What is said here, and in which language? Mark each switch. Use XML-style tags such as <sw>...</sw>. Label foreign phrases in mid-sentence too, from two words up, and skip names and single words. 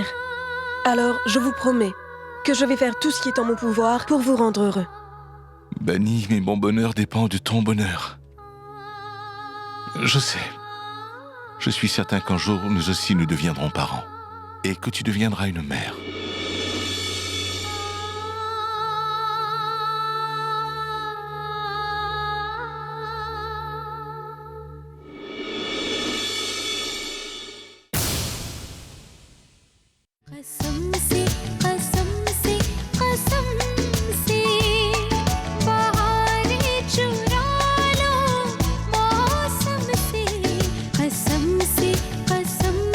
<fr>Alors, je vous promets que je vais faire tout ce qui est en mon pouvoir pour vous rendre heureux. Bani, mais mon bonheur dépend de ton bonheur. Je sais. Je suis certain qu'un jour, nous aussi, nous deviendrons parents. Et que tu deviendras une mère.</fr> <hi>कसम से बहारें चुरा लो मौसम से कसम से</hi>